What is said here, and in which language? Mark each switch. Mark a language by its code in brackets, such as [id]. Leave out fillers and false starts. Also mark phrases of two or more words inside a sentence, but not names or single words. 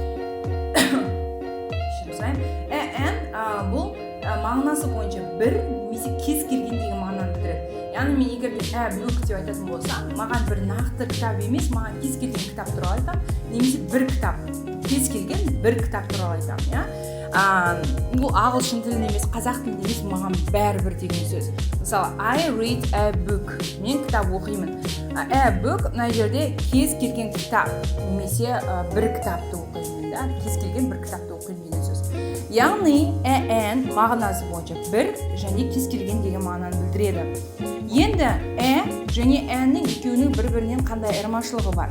[kk] Бұл мағынасы бойынша бір немесе кез келген деген мағынаны білдіреді. Яғни мен егер де book деп айтатын болсам, маған бір нақты кітап емес, маған кез келген кітап туралы айтамын, немесе бір кітап, кез келген бір кітап туралы айтамын, бұл ағылшын тілінде емес, қазақ тілінде емес, маған бәрібір деген сөз. Мысалы, [en] I read a book. [kk] Мен кітап оқимын. [en] A book [kk] мына жерде кез келген кітап, немесе бір кітапты оқимын, да? Кез келген бір кітапты оқимын деген сөз. Яғни an мағынасы бойынша бір және кез келген деген мағынаны білдіреді. Енді және anның екеуінің бір-бірінен қандай айырмашылығы бар?